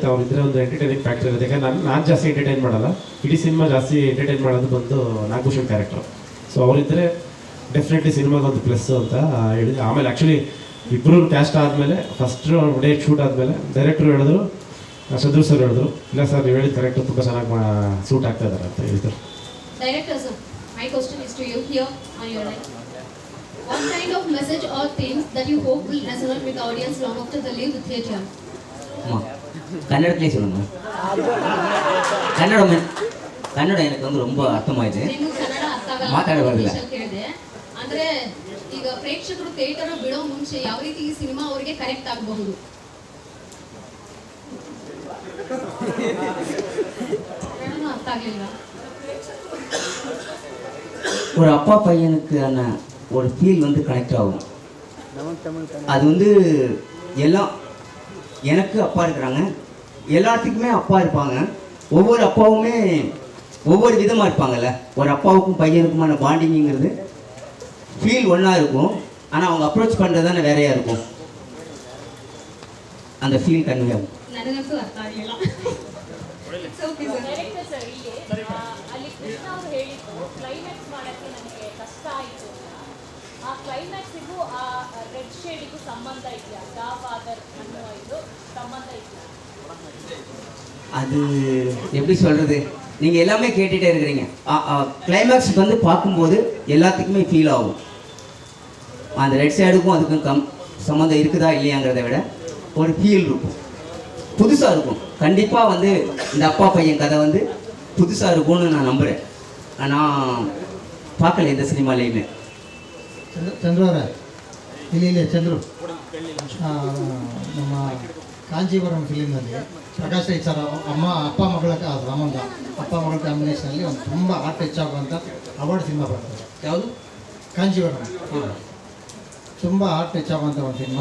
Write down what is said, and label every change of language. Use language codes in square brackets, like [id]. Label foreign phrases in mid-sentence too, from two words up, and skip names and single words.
[kn] ಅವರಿದ್ದರೆ ಒಂದು [en] entertaining factor [kn] ಇರುತ್ತೆ. ಯಾಕಂದ್ರೆ ನಾನು ಜಾಸ್ತಿ ಎಂಟರ್ಟೈನ್ ಮಾಡಲ್ಲ, ಇಡೀ ಸಿನಿಮಾ ಜಾಸ್ತಿ ಎಂಟರ್ಟೈನ್ ಮಾಡೋದು ಬಂದು ನಾಗಭೂಷಣ್ ಕ್ಯಾರೆಕ್ಟರ್. ಸೊ ಅವರಿದ್ದರೆ ಡೆಫಿನೆಟ್ಲಿ ಸಿನಿಮಾಗೆ ಒಂದು ಪ್ಲಸ್ ಅಂತ ಹೇಳಿದೆ. ಆಮೇಲೆ ಆ್ಯಕ್ಚುಲಿ ಇಬ್ಬರು ಕ್ಯಾಸ್ಟ್ ಆದಮೇಲೆ [en] first date shoot [kn] ಆದಮೇಲೆ ಡೈರೆಕ್ಟ್ರು ಹೇಳಿದ್ರು, ಚಂದ್ರು ಸರ್ ಹೇಳಿದ್ರು, ಇಲ್ಲ ಸರ್ ನೀವು ಹೇಳಿದ ಕರೆಕ್ಟು ತುಂಬ ಚೆನ್ನಾಗಿ ಸೂಟ್ ಆಗ್ತಾ ಇದ್ದಾರೆ ಅಂತ ಹೇಳಿದ್ರು. [en] Director sir, my question is to you here on your right. What kind of message or themes that you hope will resonate with the audience long after they leave the theatre? [kn] ಕನ್ನಡದಲ್ಲಿ சொல்லுங்க. [ta] ಕನ್ನಡ எனக்கு வந்து ரொம்ப ಅರ್ಥವಾಯಿತು. [kn] ನೀವು ಕನ್ನಡ ಅರ್ಥ ಆಗಲ್ಲ ಮಾತಾಡಬಾರದಿಲ್ಲ. ಹೇಳಿದೆ ಅಂದ್ರೆ ಈಗ ಪ್ರೇಕ್ಷಕರು ಥಿಯೇಟರ್ ಬಿಡೋ ಮುಂಚೆ ಯಾವ ರೀತಿ ಈ ಸಿನಿಮಾ ಅವರಿಗೆ ಕನೆಕ್ಟ್ ಆಗಬಹುದು? ಅರ್ಥ ಆಗಲಿಲ್ಲ. [ta] ஒரு அப்பா பையனுக்கான ஒரு ஃபீல் வந்து கனெக்ட் ஆகும். அது வந்து எல்லாம் எனக்கு அப்பா இருக்கிறாங்க, எல்லாத்துக்குமே அப்பா இருப்பாங்க. ஒவ்வொரு அப்பாவுமே ஒவ்வொரு விதமாக இருப்பாங்கல்ல. ஒரு அப்பாவுக்கும் பையனுக்குமான பாண்டிங்கிறது ஃபீல் ஒன்றா இருக்கும், ஆனால் அவங்க அப்ரோச் பண்ணுறது தானே வேறையாக இருக்கும். அந்த [en] feel convey [ta] ஆகும். ನನಗಂತೂ ಅರ್ಥ ಆಗಲಿಲ್ಲ. ಅಲ್ಲಿ ಕೃಷ್ಣ ಅವರು ಹೇಳಿದ್ದು ಕ್ಲೈಮ್ಯಾಕ್ಸ್ ಮಾಡೋಕ್ಕೆ ನನಗೆ ಕಷ್ಟ ಆಯಿತು. ಆ ಕ್ಲೈಮ್ಯಾಕ್ಸಿಗೂ ಆ ರೆಡ್ ಶೇಡಿಗೂ ಸಂಬಂಧ ಇದೆಯಾ? ಗಾ ಫಾದರ್ ಅನ್ನುವ ಇದು ಸಂಬಂಧ ಇದೆಯಾ? அது எப்படி சொல்கிறது, நீங்கள் எல்லாமே கேட்டுகிட்டே இருக்கிறீங்க. கிளைமேக்ஸ் வந்து பார்க்கும்போது எல்லாத்துக்குமே ஃபீல் ஆகும். அந்த ரெட் சைடுக்கும் அதுக்கும் சம்மந்தம் இருக்குதா இல்லையாங்கிறத விட ஒரு ஃபீல் இருக்கும், புதுசாக இருக்கும். கண்டிப்பாக வந்து இந்த அப்பா பையன் கதை வந்து புதுசாக இருக்கும்னு நான் நம்புகிறேன். நான் பார்க்கல இந்த சினிமாலேயுமே. [kn] ಚಂದ್ರು ಅವರೇ, ಇಲ್ಲಿ ಚಂದ್ರು, ನಮ್ಮ ಕಾಂಚೀವರಂ ಫಿಲಿಮ್ನಲ್ಲಿ ಪ್ರಕಾಶ್ ರೈ ಸರ್ ಅಪ್ಪ ಮಗಳ ಸಂಬಂಧ, ಅಪ್ಪ ಮಗಳ ಕಾಂಬಿನೇಷನಲ್ಲಿ ಒಂದು ತುಂಬ [en] art touch [kn] ಆಗುವಂಥ ಅವಾರ್ಡ್ ಸಿನಿಮಾ ಬರ್ತದೆ. ಯಾವುದು? ಕಾಂಚೀವರಂ. ತುಂಬ [en] art touch [kn] ಆಗುವಂಥ ಒಂದು ಸಿನಿಮಾ.